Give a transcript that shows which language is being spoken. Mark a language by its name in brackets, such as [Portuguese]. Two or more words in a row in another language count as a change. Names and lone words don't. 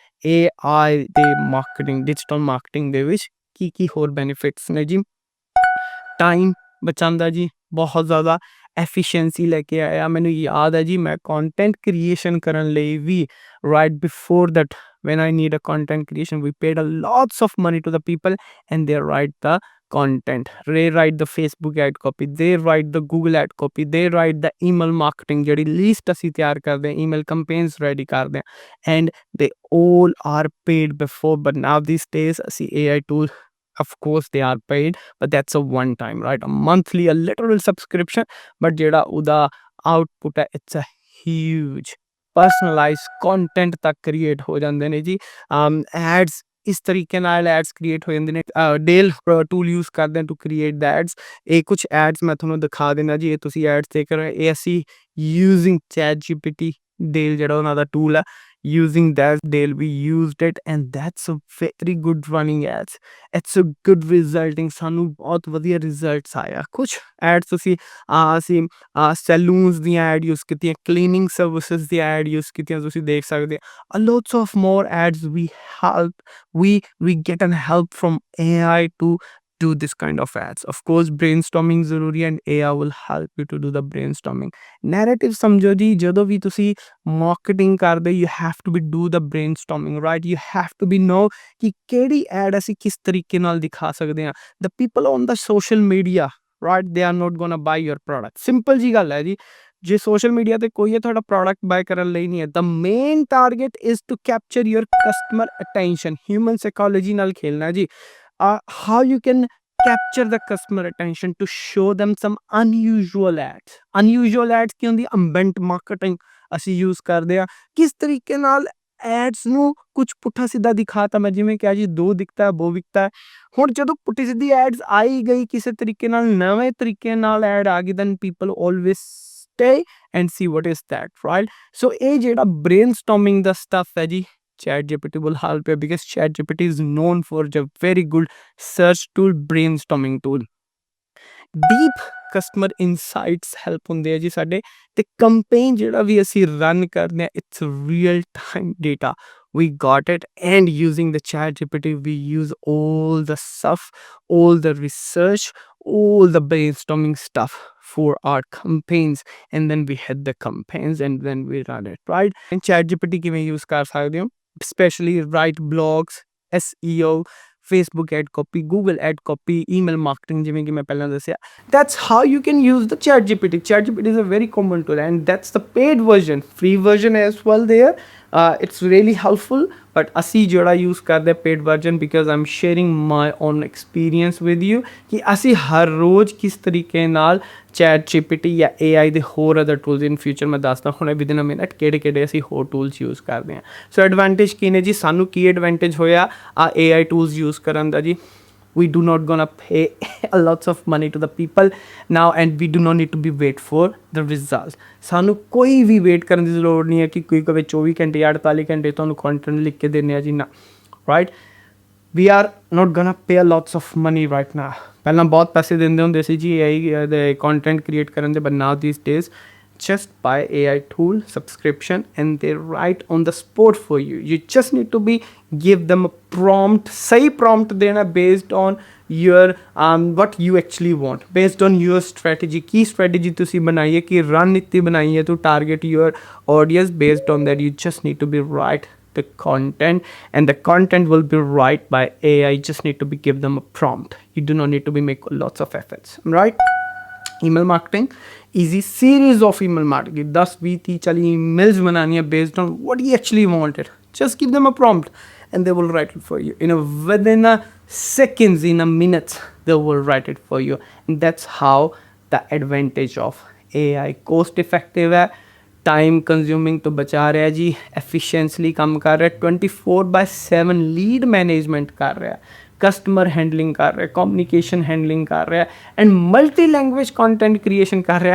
[Punjabi] AI ਦੇ marketing, [English] digital marketing [Punjabi] ਦੇ ਵਿੱਚ ਕੀ ਹੋਰ benefits ਨੇ ਜੀ? ਟਾਈਮ ਬਚਾਉਂਦਾ ਜੀ ਬਹੁਤ ਜ਼ਿਆਦਾ, ਐਫੀਸ਼ੀਐਂਸੀ ਲੈ ਕੇ ਆਇਆ। ਮੈਨੂੰ ਯਾਦ ਹੈ ਜੀ, ਮੈਂ [English] content creation [Punjabi] ਕਰਨ ਲਈ ਵੀ [English] right before that when I need a content creation, we paid a lots of money to the people and they write the content, they write the Facebook ad copy, they write the Google ad copy, they write the email marketing [Punjabi] ਜਿਹੜੀ ਲਿਸਟ ਅਸੀਂ ਤਿਆਰ ਕਰਦੇ ਹਾਂ, [English] email campaigns ready [Punjabi] ਕਰਦੇ ਹਾਂ, [English] and they all are paid before, but now these days ਅਸੀਂ AI tool, of course they are paid, but that's a one time, right? A monthly, a literal subscription, but [Punjabi] ਜਿਹੜਾ ਉਹਦਾ [English] output ਹੈ, it's a huge personalized content ਤੱਕ create [Punjabi] ਹੋ ਜਾਂਦੇ ਨੇ ਜੀ। ads ਇਸ ਤਰੀਕੇ ਨਾਲ [English] ads create [Punjabi] ਹੋ ਜਾਂਦੇ ਨੇ। ਡੇਲ [English] tool use [Punjabi] ਕਰਦੇ ਹਾਂ [English] to create the ads. [Punjabi] ਇਹ ਕੁਛ ਐਡਸ ਮੈਂ ਤੁਹਾਨੂੰ ਦਿਖਾ ਦੇਣਾ ਜੀ, ਇਹ ਤੁਸੀਂ ਐਡਸ ਦੇਖ ਰਹੇ ਹੋ, ਇਹ ਅਸੀਂ ਯੂਜ਼ਿੰਗ ChatGPT, ਡੇਲ ਜਿਹੜਾ ਉਹਨਾਂ ਦਾ ਟੂਲ ਆ, [English] using that Dale, we used it and that's a very good running ads, it's a good resulting, [Punjabi] ਸਾਨੂੰ ਬਹੁਤ ਵਧੀਆ ਰਿਜ਼ਲਟਸ ਆਇਆ। ਕੁਛ ਐਡਸ ਅਸੀਂ ਸੈਲੂਨਸ ਦੀਆਂ [English] ad use [Punjabi] ਕੀਤੀਆਂ, [English] cleaning services [Punjabi] ਦੀ [English] ad use [Punjabi] ਕੀਤੀਆਂ, ਤੁਸੀਂ ਦੇਖ ਸਕਦੇ ਹੋ। [English] lots of more ads we get an help from AI to do this kind of ads। of course brainstorming ਜ਼ਰੂਰੀ and AI will help you to do the brainstorming। [Punjabi] narrative ਸਮਝੋ ਜੀ, ਜਦੋਂ ਵੀ ਤੁਸੀਂ ਮਾਰਕੀਟਿੰਗ ਕਰਦੇ, [English] you have to be do the brainstorming, right? you have to be know [Punjabi] ਕਿ ਕਿਹੜੀ ਐਡ ਅਸੀਂ ਕਿਸ ਤਰੀਕੇ ਨਾਲ ਦਿਖਾ ਸਕਦੇ ਹਾਂ। [English] the people on the social media, right, they are not gonna buy your product। [Punjabi] ਸਿੰਪਲ ਜੀ ਗੱਲ ਹੈ ਜੀ, ਜੇ [English] social media [Punjabi] ਤੇ ਕੋਈ ਹੈ ਤੁਹਾਡਾ [English] product buy [Punjabi] ਕਰਨ ਲਈ ਨਹੀਂ ਹੈ। [English] The main target is to capture your customer attention. human psychology [Punjabi] ਨਾਲ ਖੇਲਣਾ ਜੀ। [English] How you can capture the customer attention to show them some unusual ads। unusual ads [Punjabi] ਕੀ ਹੁੰਦੀ? [English] ambient marketing [Punjabi] ਅਸੀਂ ਯੂਜ਼ ਕਰਦੇ ਹਾਂ। ਕਿਸ ਤਰੀਕੇ ਨਾਲ ਐਡਸ ਨੂੰ ਕੁਛ ਪੁੱਠਾ ਸਿੱਧਾ ਦਿਖਾਤਾ, ਮੈਂ ਜਿਵੇਂ ਕਿਹਾ ਜੀ, [Hindi] दो दिखता वो बिकता है। [Punjabi] ਹੁਣ ਜਦੋਂ ਪੁੱਠੀ ਸਿੱਧੀ ਐਡਸ ਆਈ ਗਈ, ਕਿਸੇ ਤਰੀਕੇ ਨਾਲ ਨਵੇਂ ਤਰੀਕੇ ਨਾਲ ਐਡ ਆ ਗਈ, [English] then people always stay and see what is that, [Punjabi] right? [English] so [Punjabi] ਇਹ ਜਿਹੜਾ [English] brainstorming ਦਾ stuff [Punjabi] ਹੈ ਜੀ, [English] ChatGPT will help you because ChatGPT is known for a very good search tool, brainstorming tool। deep customer insights help [Punjabi] ਹੁੰਦੇ ਆ ਜੀ ਸਾਡੇ, ਤੇ campaign ਜਿਹੜਾ ਵੀ ਅਸੀਂ ਰਨ ਕਰਦੇ ਆ, [English] it's real time data, we got it, and using the ChatGPT we use all the stuff, all the research, all the brainstorming stuff for our campaigns, and then we hit the campaigns and then we run it, right? [Punjabi] and ChatGPT ਕਿਵੇਂ use ਕਰ ਸਕਦੇ ਹੋ? [English] especially write blogs, SEO, Facebook ad copy, Google ad copy, email marketing, [Punjabi] ਜਿਵੇਂ ਕਿ ਮੈਂ ਪਹਿਲਾਂ ਦੱਸਿਆ। [English] that's how you can use the ChatGPT। ChatGPT is a very common tool and that's the paid version, free version as well there। it's really helpful, but [Punjabi] ਅਸੀਂ ਜਿਹੜਾ use ਕਰਦੇ [English] paid version because I'm sharing my own experience with you [Punjabi] ਕਿ ਅਸੀਂ ਹਰ ਰੋਜ਼ ਕਿਸ ਤਰੀਕੇ ਨਾਲ ChatGPT ਜਾਂ AI ਦੇ ਹੋਰ [English] other tools in future [Punjabi] ਮੈਂ ਦੱਸਦਾ ਹੁਣੇ [English] within a minute [Punjabi] ਕਿਹੜੇ ਅਸੀਂ ਹੋਰ [English] tools use [Punjabi] ਕਰਦੇ ਹਾਂ। [English] so advantage [Punjabi] ਕੀ ਨੇ ਜੀ? ਸਾਨੂੰ ਕੀ ਐਡਵਾਂਟੇਜ ਹੋਇਆ AI [English] tools use [Punjabi] ਕਰਨ ਦਾ ਜੀ? [English] we do not gonna pay a lots of money to the people now and we do not need to be wait for the results। [Punjabi] ਸਾਨੂੰ ਕੋਈ ਵੀ ਵੇਟ ਕਰਨ ਦੀ ਜ਼ਰੂਰਤ ਨਹੀਂ ਹੈ ਕਿ ਕੋਈ ਕਵੇ 24 ਘੰਟੇ 48 ਘੰਟੇ ਤੁਹਾਨੂੰ ਕੰਟੈਂਟ ਲਿਖ ਕੇ ਦੇਣੇ ਆ ਜੀ, ਨਾ, ਰਾਈਟ? [English] we are not gonna pay lots of money right now। [Punjabi] ਪਹਿਲਾਂ ਬਹੁਤ ਪੈਸੇ ਦਿੰਦੇ ਹੁੰਦੇ ਸੀ ਜੀ AI ਦੇ [English] content create [Punjabi] ਕਰਨ ਦੇ, [English] but now these days just buy AI tool subscription and they write on the spot for you। you just need to be give them a prompt, [Hindi] सही prompt देना [English] based on your what you actually want, based on your strategy। [Punjabi] ਕੀ strategy ਤੁਸੀ ਬਣਾਈ ਹੈ, ਕੀ ਰਣਨੀਤੀ ਬਣਾਈ ਹੈ [English] to target your audience, based on that you just need to be write the content and the content will be right by AI। you just need to be give them a prompt, you do not need to be make lots of efforts, right? email marketing, easy series of email marketing, 10 20 30 40 emails [Hindi] बनानी है [English] based on what you actually wanted। just give them a prompt and they will write it for you within a seconds, in a minute they will write it for you। and that's how the advantage of AI cost effective [Hindi] है, [English] time consuming [Hindi] तो बचा रहा है जी, एफिशिएंटली काम कर रहा है, 24/7 [English] lead management [Hindi] कर रहा है, [English] customer handling [Hindi] कर रहा है, [English] communication handling [Hindi] कर रहा है, [English] and multi language content creation [Hindi] कर रहा है।